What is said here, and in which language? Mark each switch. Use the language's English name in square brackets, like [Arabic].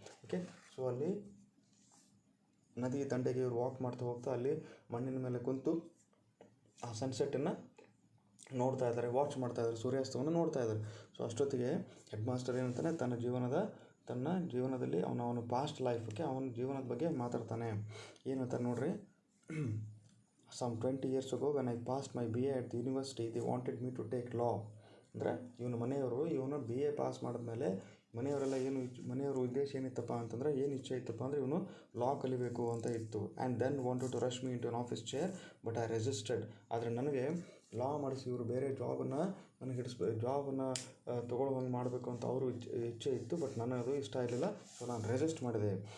[Kannada] Okay, so ಅಲ್ಲಿ ನದಿ ದಂಡೆಗೆ ಇವರು ವಾಕ್ ಮಾಡ್ತಾ ಹೋಗ್ತಾ ಅಲ್ಲಿ ಮಣ್ಣಿನ ಮೇಲೆ ಕುಂತು ಆ ಸನ್ಸೆಟ್ಟನ್ನು ನೋಡ್ತಾ ಇದ್ದಾರೆ, ವಾಚ್ ಮಾಡ್ತಾ ಇದ್ದಾರೆ, ಸೂರ್ಯಾಸ್ತವನ್ನು ನೋಡ್ತಾ ಇದ್ದಾರೆ. ಸೊ ಅಷ್ಟೊತ್ತಿಗೆ ಹೆಡ್ ಮಾಸ್ಟರ್ ಏನಂತಾನೆ, ತನ್ನ ಜೀವನದಲ್ಲಿ ಅವನ ಪಾಸ್ಟ್ ಲೈಫ್ಗೆ ಅವನ ಜೀವನದ ಬಗ್ಗೆ ಮಾತಾಡ್ತಾನೆ. ಏನಂತ ನೋಡ್ರಿ, [English] some 20 years ago when I passed my BA at the university, they wanted me to take law. [Kannada] ಅಂದರೆ ಇವನು BA ಪಾಸ್ ಮಾಡಿದ್ಮೇಲೆ ಮನೆಯವರ ಉದ್ದೇಶ ಏನಿತ್ತಪ್ಪ ಅಂತಂದರೆ, ಏನು ಇಚ್ಛೆ ಇತ್ತಪ್ಪ ಅಂದರೆ ಇವನು ಲಾ ಕಲಿಬೇಕು ಅಂತ ಇತ್ತು. [English] And then wanted to rush me into an office chair, but I resisted. [Kannada] ಆದರೆ ನನಗೆ ಲಾ ಮಾಡಿಸಿ ಇವರು ಬೇರೆ ಜಾಬನ್ನು ನನಗೆ ಜಾಬನ್ನು ತೊಗೊಳ್ಳೋಂಗೆ ಮಾಡಬೇಕು ಅಂತ ಅವರು ಇಚ್ಛೆ ಇತ್ತು, ಬಟ್ ನನಗದು ಇಷ್ಟ ಇರಲಿಲ್ಲ. ಸೊ ನಾನು ರೆಸಿಸ್ಟ್ ಮಾಡಿದೆ.